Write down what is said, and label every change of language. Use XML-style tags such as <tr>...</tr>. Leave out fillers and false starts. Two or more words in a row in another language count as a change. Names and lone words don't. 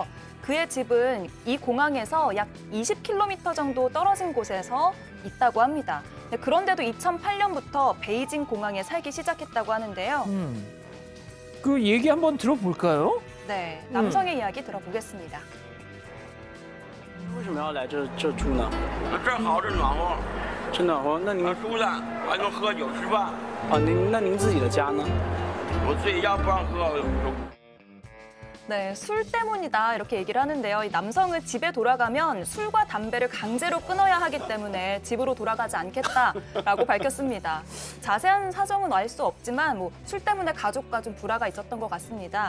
<ko>그의 집은 이 공항에서 약 20km 정도 떨어진 곳에서 있다고 합니다. 네, 그런데도 2008년부터 베이징 공항에 살기 시작했다고 하는데요. 그 얘기 한번 들어볼까요? 네, 남성의 이야기 들어보겠습니다.</ko> <zh>为什么要来这住呢？这儿好，这暖和，真暖和。那您舒坦，还能喝酒吃饭。那您自己的家呢？我自己家不让喝。</zh> <ko>네, 술 때문이다 이렇게 얘기를 하는데요. 이 남성은 집에 돌아가면 술과 담배를 강제로 끊어야 하기 때문에 집으로 돌아가지 않겠다라고 밝혔습니다. 자세한 사정은 알 수 없지만 술 때문에 가족과 좀 불화가 있었던 것 같습니다.</ko>